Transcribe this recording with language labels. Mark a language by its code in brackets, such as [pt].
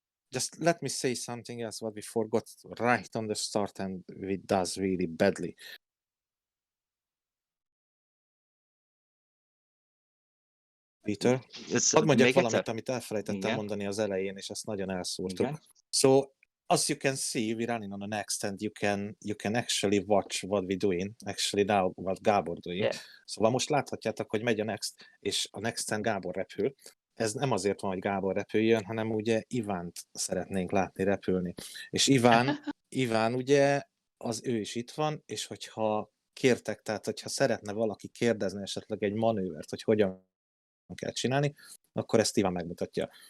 [en] Just let me say something else what we forgot right on the start and it does really badly. [hu] Peter, hadd mondjak valamit, amit elfelejtettem Igen. mondani az elején, és ezt nagyon elszúrtuk. Igen. [en] So, as you can see, we're running on a Next, and you can actually watch what we're doing, actually now what Gábor doing. Yeah. [hu] Szóval most láthatjátok, hogy megy a Next, és a Nexten Gábor repül. Ez nem azért van, hogy Gábor repüljön, hanem ugye Ivánt szeretnénk látni repülni. És Iván ugye, ő is itt van, és hogyha kértek, tehát hogyha szeretne valaki kérdezni esetleg egy manővert, hogy hogyan kell csinálni, akkor ezt Iván megmutatja.